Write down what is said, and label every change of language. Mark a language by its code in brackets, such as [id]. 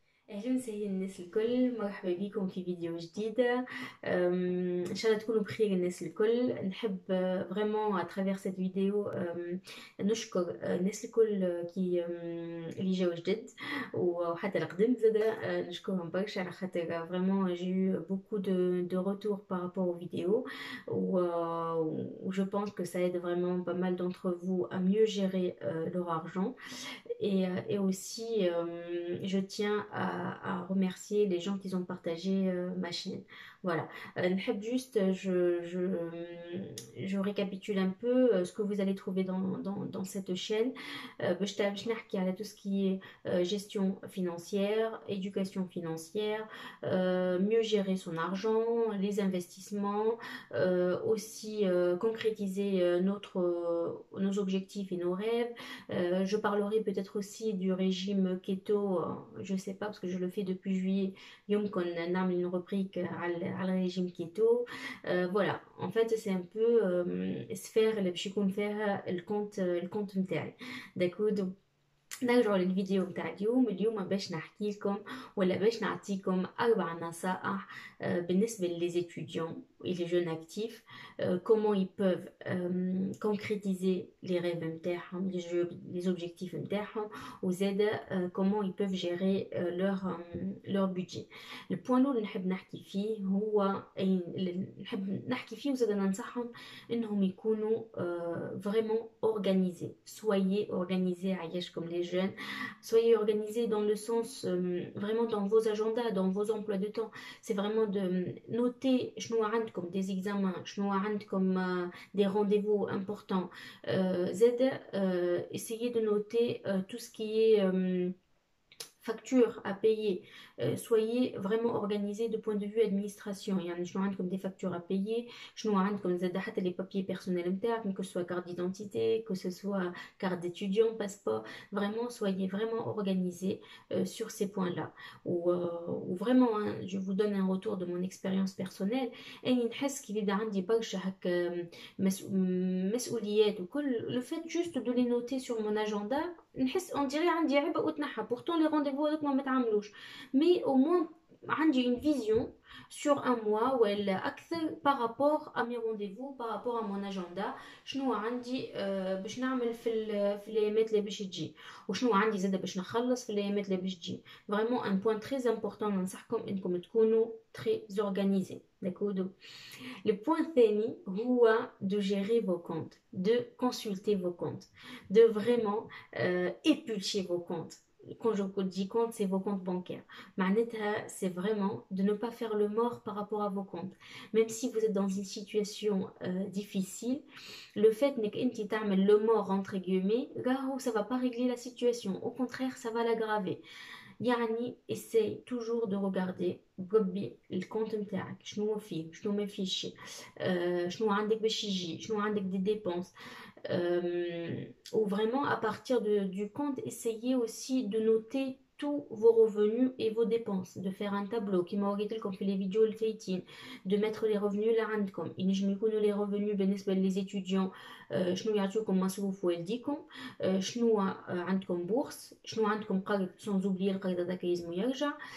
[ar] أهلا وسهلا الناس الكل، مرحبا بكم في فيديو جديدة. إن شاء الله تكونوا بخير الناس الكل. نحب فريمون اترافير سيت فيديو نشكر الناس الكل اللي جاوا جدد وحتى القدم زاد. نشكرهم برشا على خاطر فريمون جي بوكو دو [fr] retours par rapport aux vidéos où je pense que ça aide vraiment pas mal d'entre vous à mieux gérer leur argent. Et aussi, je tiens à remercier les gens qui ont partagé ma chaîne. Voilà. [ar] نحب [fr] juste, je récapitule un peu ce que vous allez trouver dans cette chaîne. [ar] باش نحكي على [fr] tout ce qui est gestion financière, éducation financière, mieux gérer son argent, les investissements, aussi concrétiser nos objectifs et nos rêves. Je parlerai peut-être aussi du régime keto, je sais pas parce que je le fais depuis juillet. [ar] يمكن نعمل [fr] une rubrique [ar] على الرégime keto. [fr] Voilà, en fait c'est un peu sphère [ar] اللي باش يكون فيها الكونت نتاعي. داكو نرجعوا للفيديو بتاع اليوم باش نحكي لكم ولا باش نعطيكم 4 نصائح بالنسبة للي [fr] étudiants et les jeunes actifs, comment ils peuvent concrétiser les rêves [ar] نتاعهم, [fr] les objectifs نتاعهم, [ar] وزاد [fr] comment ils peuvent gérer leur budget. [ar] البوان الأول اللي نحب نحكي فيه هو نحب نحكي فيه وزاد ننصحهم انهم يكونوا [fr] vraiment organisés. Soyez organisés [ar] عيشكم [fr] les jeunes. Soyez organisés dans le sens vraiment dans vos agendas, dans vos emplois de temps. C'est vraiment de noter [ar] شنو عندكم [fr] des examens, شنو عندكم des rendez-vous importants. [ar] زاد [fr] essayez de noter tout ce qui est factures à payer. Soyez vraiment organisés de point de vue administration. [ar] يعني شنو عندكم [fr] des factures à payer, [ar] شنو عندكم زاد حتى [fr] les papiers personnels [ar] نتاعكم, [fr] que ce soit carte d'identité, que ce soit carte d'étudiant, passeport. Vraiment, soyez vraiment organisés sur ces points-là. Ou vraiment, hein, je vous donne un retour de mon expérience personnelle. [ar] اني نحس كي يبدا عندي برشا هكا مسؤوليات وكل, [fr] le fait juste de les noter sur mon agenda, [ar] نحس [fr] on dirait [ar] عندي عبء وتنحى. [fr] Pourtant les rendez-vous [ar] هذوك ما متعملوش, [fr] mais au moins [ar] عندي [fr] une vision sur un mois [ar] ولا أكثر [fr] par rapport à mes rendez-vous, par rapport à mon agenda. [ar] شنو عندي باش نعمل في الأيامات اللي باش تجي, وشنو عندي زاده باش نخلص في الأيامات اللي باش تجي. [fr] Vraiment un point très important [ar] ننصحكم إنكم تكونوا [fr] très organisés. D'accord. Le point [ar] الثاني [fr] هو de gérer vos comptes, de consulter vos comptes, de vraiment éplucher vos comptes. Quand je dis compte, c'est vos comptes bancaires. [ar] معناتها, [fr] c'est vraiment de ne pas faire le mort par rapport à vos comptes. Même si vous êtes dans une situation difficile, le fait [ar] انك انت تعمل [fr] le mort entre guillemets, [ar] راهو [fr] ça va pas régler la situation. Au contraire, ça va l'aggraver. [ar] يعني [fr] essaye toujours de regarder [ar] بقبي الكونت نتاعك شنو فيه شنو ما فيش, شنو عندك باش يجي, شنو عندك [fr] des dépenses. Ou vraiment à partir du compte, essayez aussi de noter tous vos revenus et vos dépenses, de faire un tableau qui m'a comme fait les vidéos le faitin, de mettre les revenus là [ar] عندكم. ينجم يكونوا [fr] les revenus [ar] بالنسبة [fr] les étudiants, [ar] شنو يعطيوكم مصروف والديكم, شنو عندكم بورس, شنو عندكم قرض, [fr] sans oublier [ar] القرض هذاك يلزم يرجع.